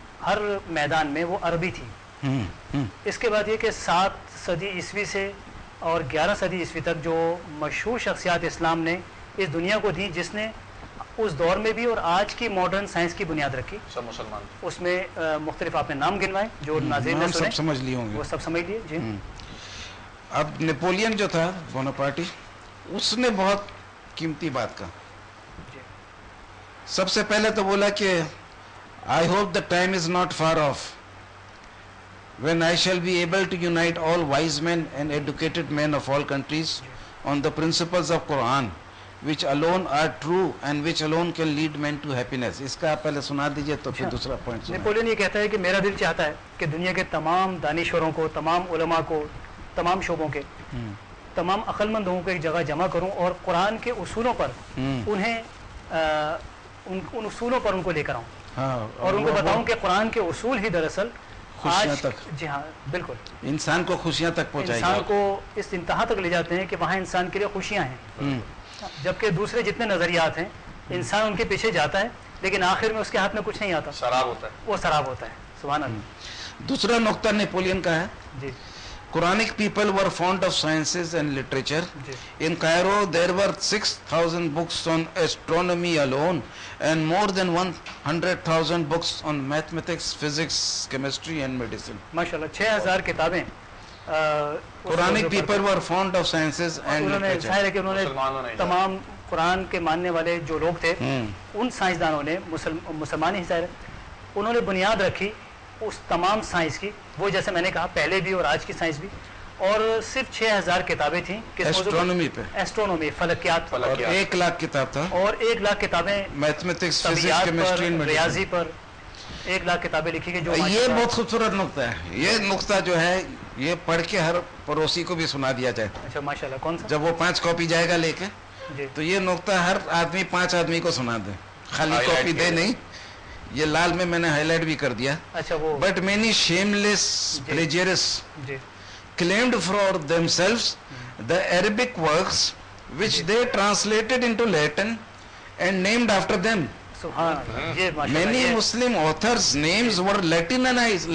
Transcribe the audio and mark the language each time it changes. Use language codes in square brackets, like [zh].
[ur] ہر میدان میں وہ عربی تھی. اس کے بعد یہ کہ 7 صدی عیسوی سے اور 11 صدی عیسوی تک جو مشہور شخصیات اسلام نے اس دنیا کو دی، جس نے اس دور میں بھی اور آج کی ماڈرن سائنس کی بنیاد رکھی، سب مسلمان. اس میں مختلف آپ نے نام گنوائے جو ناظرین نے سنے، سب سمجھ لیے ہوں گے، وہ سب سمجھ لیے. جی اب نیپولین جو تھا بوناپارٹی، اس نے بہت قیمتی بات کہا. سب سے پہلے تو بولا کہ [en] I hope the time is not far off when I shall be able to unite all wise men and educated men of all countries on the principles of Quran, which alone are true and which alone can lead men to happiness. [ur] اس کا آپ پہلے سنا دیجئے تو پھر دوسرا point سنا. Napoleon یہ کہتا ہے کہ میرا دل چاہتا ہے کہ دنیا کے تمام دانشوروں کو، تمام علماء کو، تمام شعبوں کے تمام عقل مند لوگوں کو ایک جگہ جمع کروں اور قرآن کے اصولوں پر انہیں ان اصولوں پر ان کو لے کر آؤں اور ان کو بتاؤں کہ قرآن کے اصول ہی دراصل خوشیاں تک، جی ہاں بالکل، انسان کو خوشیاں تک پہنچائے گا، انسان کو اس انتہا تک لے جاتے ہیں کہ وہاں انسان کے لیے خوشیاں ہیں، جبکہ دوسرے جتنے نظریات ہیں انسان ان کے پیچھے جاتا ہے لیکن آخر میں اس کے ہاتھ میں کچھ نہیں آتا، شراب ہوتا ہے، وہ شراب ہوتا ہے. سبحان اللہ. دوسرا نقطہ نیپولین کا ہے جی [en] Quranic people were fond of sciences and literature. [ur] جی [en] In Cairo, there were 6,000 books on astronomy alone and more than 100,000 books on mathematics, physics, chemistry and medicine. [ur] ماشاءاللہ 6,000 کتابیں. [en] Quranic people were fond of sciences and [ur] انہوں نے [en] literature. [ur] ظاہر ہے کہ انہوں مسلمانوں نے نے تمام قرآن کے ماننے والے جو لوگ تھے ان سائنسدانوں نے مسلمان ہی ظاہر ہے انہوں نے بنیاد رکھی اس تمام سائنس کی، وہ جیسے میں نے کہا پہلے بھی اور آج کی سائنس بھی، اور صرف 6,000 کتابیں تھیں ایسٹرونومی پہ، ایسٹرونومی فلکیات پر، اور 1,00,000 کتاب تھا، اور 1,00,000 کتابیں میتھمیٹکس، فزکس، طبیعیات کیمسٹری پر، اینڈ ریاضی پر 1,00,000 کتابیں لکھی گئی. جو یہ بہت خوبصورت نقطہ ہے. یہ نقطہ جو ہے یہ پڑھ کے ہر پڑوسی کو بھی سنا دیا جائے. اچھا ماشاءاللہ. کون سا؟ جب وہ 5 کاپی جائے گا لے کے جی تو یہ نقطہ ہر آدمی 5 آدمی کو سنا دے، خالی [en] Highlight [ur] کاپی دے کیا. نہیں. یہ لال میں نے ہائی لائٹ بھی کر دیا. اچھا وہ [en] but many shameless [ur] جی. [en] plagiarists [ur] جی [en] claimed for themselves the Arabic works which they translated into Latin and named after them. [ur] سبحان اللہ. یہ ماشاءاللہ [en] Many [ur] یہ [en] Muslim authors' names were Latinized